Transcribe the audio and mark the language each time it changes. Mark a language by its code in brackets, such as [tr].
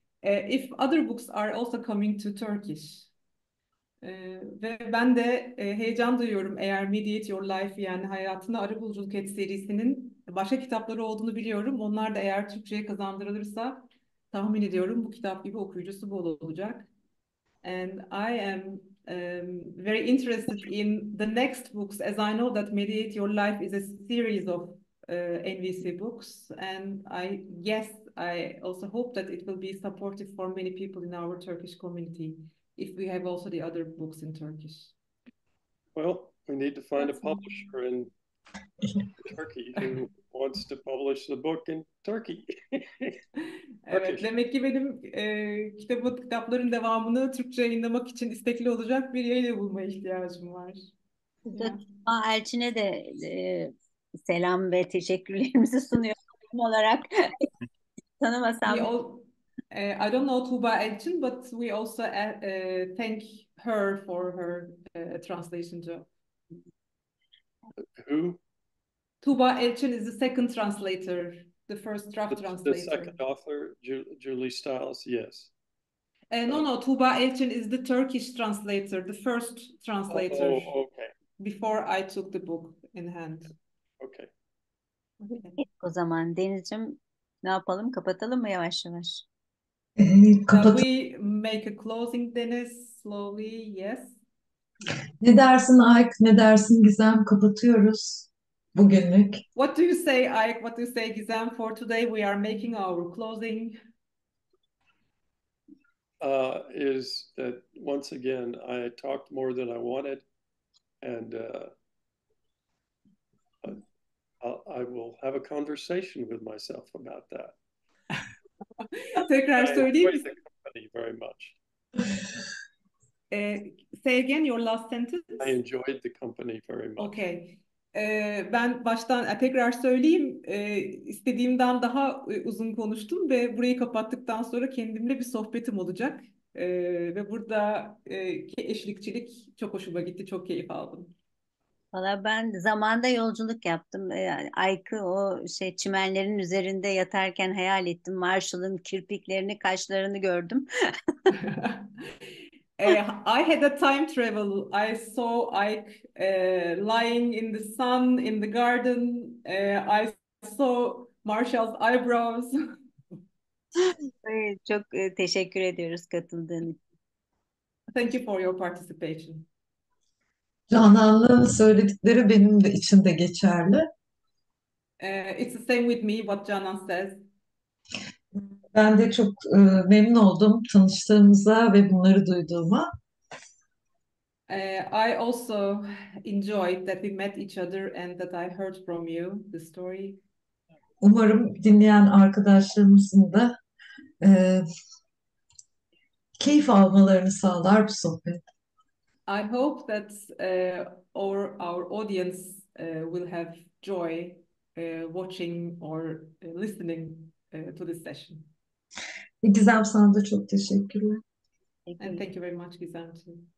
[en] if other books are also coming to Turkish. [tr] Ve ben de heyecan duyuyorum eğer Mediate Your Life yani Hayatını Arabuluculuk Et serisinin başka kitapları olduğunu biliyorum. Onlar da eğer Türkçe'ye kazandırılırsa tahmin ediyorum bu kitap gibi okuyucusu bol olacak. [en] And I am very interested in the next books as I know that Mediate Your Life is a series of NVC books and I also hope that it will be supportive for many people in our Turkish community if we have also the other books in Turkish. Well, we need to find a That's all. publisher in Turkey who wants to publish the book in Turkey. [tr] Evet, [en] Turkish. [tr] demek ki benim kitapların devamını Türkçe yayınlamak için istekli olacak bir yayın bulmaya ihtiyacım var. Burada [en] Yeah. [tr] Tuğba Elçin'e de selam ve teşekkürlerimizi sunuyorum olarak. Tanımasam [en] We all, I don't know Tuğba Elçin, but we also thank her for her translation job. Who? Tuğba Elçin is the second translator, the first draft The translator. second author, Julie Stiles, yes. No, Tuğba Elçin is the Turkish translator, the first translator Oh, okay. before I took the book in hand. Okay. Okay. [tr] o zaman Deniz'ciğim ne yapalım? Kapatalım mı yavaş yavaş? [en] Shall [tr] Kapat. [en] we make a closing, Deniz? Slowly, yes. [tr] Ne dersin Ike, ne dersin Gizem? Kapatıyoruz bugünlük. [en] What do you say, Ike? What do you say, Gizem? For today, we are making our closing. Is that once again, I talked more than I wanted, and I will have a conversation with myself about that. [tr] Tekrar [en] I [tr] söyleyeyim [en] enjoyed [tr] mi? [en] the company very much. Say again your last sentence. I enjoyed the company very much. Okay. [tr] Ben baştan tekrar söyleyeyim. İstediğimden daha uzun konuştum ve burayı kapattıktan sonra kendimle bir sohbetim olacak. Ve burada eşlikçilik çok hoşuma gitti. Çok keyif aldım. Valla ben zamanda yolculuk yaptım. Yani Ayk'ı o çimenlerin üzerinde yatarken hayal ettim. Marshall'ın kirpiklerini, kaşlarını gördüm. [en] I had a time travel. I saw Ike lying in the sun in the garden. I saw Marshall's eyebrows. [tr] Çok teşekkür ediyoruz katıldığın için. [en] Thank you for your participation. [tr] Canan'ın söyledikleri benim de için de geçerli. [en] It's the same with me, what Canan says. [tr] Ben de çok memnun oldum tanıştığımıza ve bunları duyduğuma. [en] I also enjoyed that we met each other and that I heard from you the story. [tr] Umarım dinleyen arkadaşlarımızın da keyif almalarını sağlar bu sohbet. [en] I hope that our audience will have joy watching or listening to this session. [tr] Gizem sana da çok teşekkürler. [en] And thank you very much, Gizem, too.